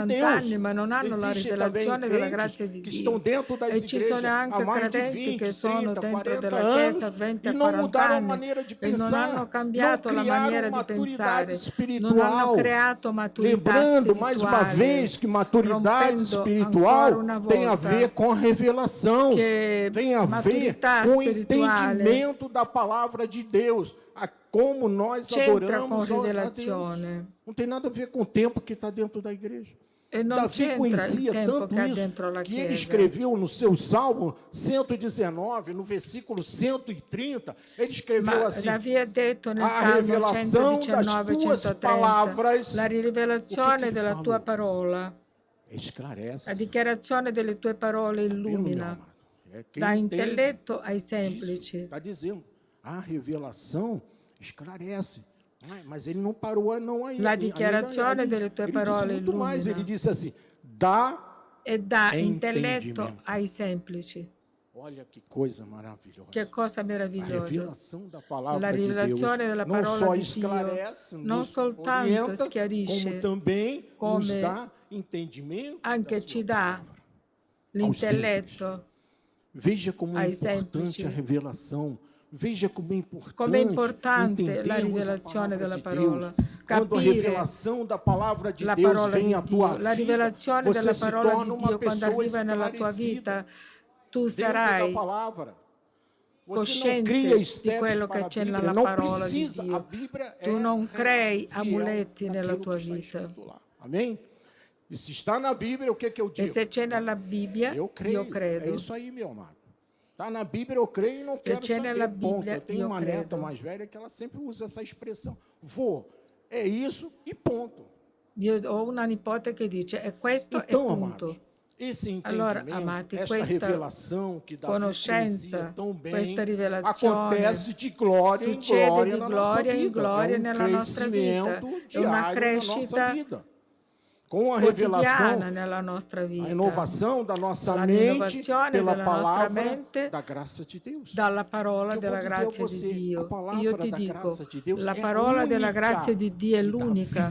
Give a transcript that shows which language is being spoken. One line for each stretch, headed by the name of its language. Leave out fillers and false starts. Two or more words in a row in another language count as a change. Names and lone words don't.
Portuguese: 40 Deus.
Italian: anni, ma non hanno la
Portuguese: Existem também
Italian: rivelazione della
Portuguese: crentes
Italian: grazia di
Portuguese: que
Italian: Dio.
Portuguese: estão dentro das
Italian: E ci sono
Portuguese: igrejas há
Italian: anche
Portuguese: mais de
Italian: credenti
Portuguese: 20,
Italian: che sono
Portuguese: 30,
Italian: dentro
Portuguese: 40
Italian: della
Portuguese: anos
Italian: Chiesa 20
Portuguese: e
Italian: e
Portuguese: não
Italian: 40
Portuguese: mudaram a
Italian: anni
Portuguese: maneira de
Italian: e non
Portuguese: pensar,
Italian: hanno
Portuguese: não
Italian: cambiato la maniera
Portuguese: criaram
Italian: di
Portuguese: maturidade
Italian: pensare, non hanno
Portuguese: espiritual.
Italian: creato maturità
Portuguese: Lembrando, mais uma
Italian: spirituale,
Portuguese: vez, que maturidade
Italian: rompendo
Portuguese: espiritual
Italian: ancora una
Portuguese: tem a
Italian: volta
Portuguese: ver com a revelação,
Italian: che
Portuguese: tem a ver
Italian: maturità
Portuguese: com o
Italian: spirituale
Portuguese: entendimento da palavra de Deus, a como nós
Italian: c'entra con
Portuguese: adoramos a Deus.
Italian: rivelazione
Portuguese: Não tem nada a ver com o tempo que está dentro da igreja.
Italian: e non
Portuguese: Davi
Italian: c'entra il
Portuguese: conhecia
Italian: tempo tanto che ha
Portuguese: isso
Italian: dentro la
Portuguese: que ele
Italian: Chiesa.
Portuguese: escreveu no seu Salmo 119, no versículo 130, ele escreveu
Italian: Ma
Portuguese: assim:
Italian: Davi ha detto nel
Portuguese: a
Italian: Salmo
Portuguese: revelação das
Italian: 119,
Portuguese: tuas
Italian: 130,
Portuguese: palavras,
Italian: la
Portuguese: o que
Italian: rivelazione
Portuguese: ele
Italian: della tua
Portuguese: falou?
Italian: parola, la
Portuguese: Esclarece.
Italian: dichiarazione delle tue parole
Portuguese: Tá vendo, meu
Italian: illumina,
Portuguese: amado? É quem
Italian: dà
Portuguese: entende
Italian: intelletto ai semplici.
Portuguese: Está dizendo, a revelação esclarece. Mas ele não parou não aí.
Italian: La dichiarazione delle tue
Portuguese: Ele disse
Italian: parole
Portuguese: muito mais.
Italian: illumina
Portuguese: Ele disse assim, dá
Italian: e dà intelletto
Portuguese: entendimento.
Italian: ai semplici.
Portuguese: Olha que coisa maravilhosa.
Italian: Che cosa
Portuguese: A
Italian: meravigliosa.
Portuguese: revelação da palavra
Italian: La
Portuguese: de Deus
Italian: rivelazione della
Portuguese: não
Italian: parola
Portuguese: só
Italian: di
Portuguese: esclarece,
Italian: Dio non
Portuguese: nos
Italian: soltanto
Portuguese: orienta,
Italian: schiarisce,
Portuguese: como também nos
Italian: come
Portuguese: dá entendimento
Italian: anche
Portuguese: da
Italian: ci
Portuguese: sua
Italian: dà
Portuguese: palavra.
Italian: l'intelletto.
Portuguese: Veja como é
Italian: ai
Portuguese: importante
Italian: semplici.
Portuguese: a revelação. Veja como é importante,
Italian: Come è importante la
Portuguese: entendermos a
Italian: rivelazione
Portuguese: palavra
Italian: della
Portuguese: de
Italian: parola,
Portuguese: Deus. Quando a
Italian: capire
Portuguese: revelação da palavra de
Italian: la
Portuguese: Deus
Italian: parola
Portuguese: vem
Italian: di
Portuguese: à tua
Italian: Dio, la
Portuguese: vida,
Italian: rivelazione
Portuguese: você
Italian: della
Portuguese: se
Italian: parola
Portuguese: torna
Italian: di
Portuguese: uma
Italian: Dio quando
Portuguese: pessoa
Italian: arriva nella tua
Portuguese: esclarecida
Italian: vita, tu
Portuguese: dentro da
Italian: sarai
Portuguese: palavra. Você não
Italian: cosciente
Portuguese: cria
Italian: di
Portuguese: steps
Italian: quello
Portuguese: para
Italian: che
Portuguese: a
Italian: c'è
Portuguese: Bíblia,
Italian: nella
Portuguese: não
Italian: parola di
Portuguese: precisa. A
Italian: Dio.
Portuguese: Bíblia é
Italian: Tu non crei
Portuguese: fiel
Italian: amuletti nella
Portuguese: naquilo
Italian: tua
Portuguese: que está
Italian: vita.
Portuguese: escrito lá. Amém? E se está na Bíblia, o que eu
Italian: E
Portuguese: digo?
Italian: se c'è nella Bibbia,
Portuguese: Eu creio.
Italian: io credo.
Portuguese: É isso aí, meu amado. Está na Bíblia, eu creio e não quero
Italian: c'è
Portuguese: saber.
Italian: nella
Portuguese: Ponto.
Italian: Bibbia,
Portuguese: Eu tenho
Italian: io
Portuguese: uma
Italian: credo.
Portuguese: neta mais velha que ela sempre usa essa expressão. Vô, é isso e ponto.
Italian: Io ho una nipote che dice, e questo
Portuguese: Então,
Italian: è
Portuguese: amados,
Italian: punto.
Portuguese: esse entendimento,
Italian: Allora, amati,
Portuguese: essa
Italian: questa
Portuguese: revelação que Davi conhecia
Italian: conoscenza,
Portuguese: tão bem,
Italian: questa rivelazione
Portuguese: acontece de glória em
Italian: succede
Portuguese: glória
Italian: di
Portuguese: na nossa
Italian: gloria in
Portuguese: vida.
Italian: gloria
Portuguese: É
Italian: nella nostra vita.
Portuguese: crescimento
Italian: È una
Portuguese: diário na nossa
Italian: crescita
Portuguese: vida. Com a revelação,
Italian: quotidiana nella nostra vita.
Portuguese: a inovação da nossa
Italian: La
Portuguese: mente
Italian: innovazione
Portuguese: pela
Italian: della nostra
Portuguese: palavra
Italian: mente
Portuguese: da graça de Deus.
Italian: dalla parola
Portuguese: Eu
Italian: della
Portuguese: vou dizer a
Italian: grazia
Portuguese: você,
Italian: di Dio.
Portuguese: a palavra
Italian: Io ti
Portuguese: da
Italian: dico,
Portuguese: graça de Deus
Italian: la
Portuguese: é a
Italian: parola della
Portuguese: única
Italian: grazia di Dio è
Portuguese: que dá
Italian: l'unica